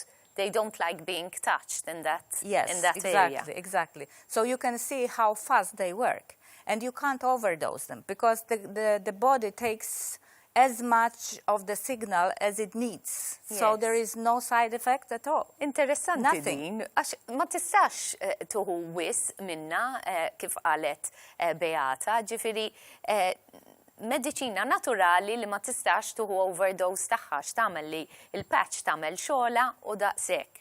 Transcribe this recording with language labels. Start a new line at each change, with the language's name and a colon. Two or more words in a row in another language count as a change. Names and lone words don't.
English: They don't like being touched in that area. Exactly. So you can see how fast they work. And you can't overdose them because the body takes as much of the signal as it needs. So there is no side effect at all.
Maltese: Interessanti din. Għax ma tistax tuħu wis minna kif qalet Beata, ġifiri medicina naturali li ma tistax tuħu overdose tagħha x'tagħmel li il-patch tagħmel xogħla u daqshekk.